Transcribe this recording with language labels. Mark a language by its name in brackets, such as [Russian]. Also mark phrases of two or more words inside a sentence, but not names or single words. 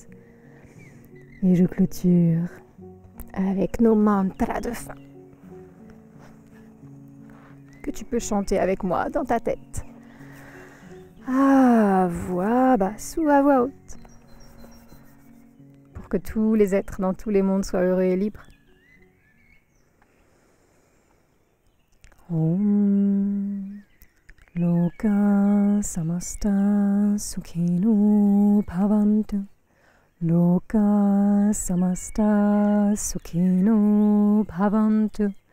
[French] Et je clôture avec nos mantras de fin. Que tu peux chanter avec moi dans ta tête. À voix basse ou à voix haute. Pour que tous les êtres dans tous les mondes soient heureux et libres. [Sanskrit] Om Loka Samasta Sukhino Bhavantu. Loka Samasta Sukhino Bhavantu.